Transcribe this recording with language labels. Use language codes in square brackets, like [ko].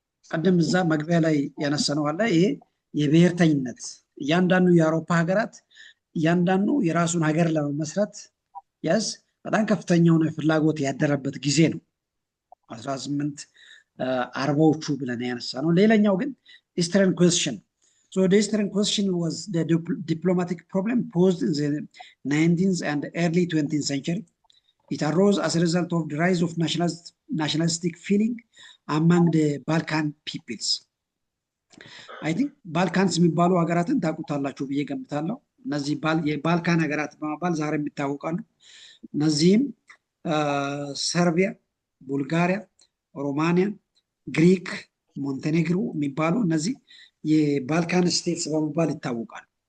[am] ቀደም እዛ መግቢያ ላይ ያነሳነው አለ። ይሄ የብሔርተኝነት እያንዳንዱ የአውሮፓ ሀገራት እያንዳንዱ የራሱን ሀገር ለመመስረት በጣም ከፍተኛውን ፍላጎት ያደረበት ጊዜ ነው 1840ዎቹ ብለን ያነሳ ነው። ሌላኛው ግን ኢስተርን ኩዌስችን [en] the Eastern question was the diplomatic problem posed in the 19th and early 20th century. It arose as a result of the rise of nationalistic feeling among the Balkan peoples. I think [am] ባልካንስ የሚባሉ ሀገራትን ታውቁታላችሁ ብዬ ገምታለሁ። እነዚህ የባልካን ሀገራት በመባል ዛሬ የሚታወቃሉ። እነዚህም ሰርቢያ፣ ቡልጋሪያ፣ ሮማኒያ፣ ግሪክ፣ ሞንቴኔግሮ የሚባሉ እነዚህ የባልካን ስቴትስ በመባል ይታወቃሉ።